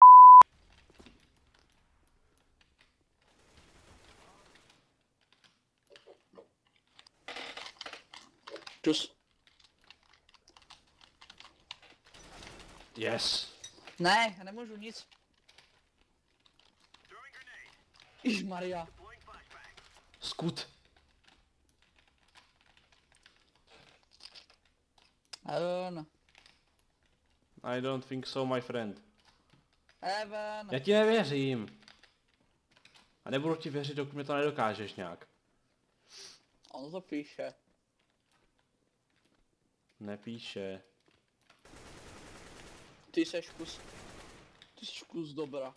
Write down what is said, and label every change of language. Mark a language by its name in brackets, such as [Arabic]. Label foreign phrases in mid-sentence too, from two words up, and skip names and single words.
[Czech] Čus. [English] Yes. [Czech] Ne, já nemůžu nic. Ježmarja. Skut. [English] Heaven. I don't think so, my friend. Heaven. [Czech] Já ti nevěřím. A nebudu ti věřit, dokud mi to nedokážeš nějak. On to píše. Nepíše. Ty seš kus dobra.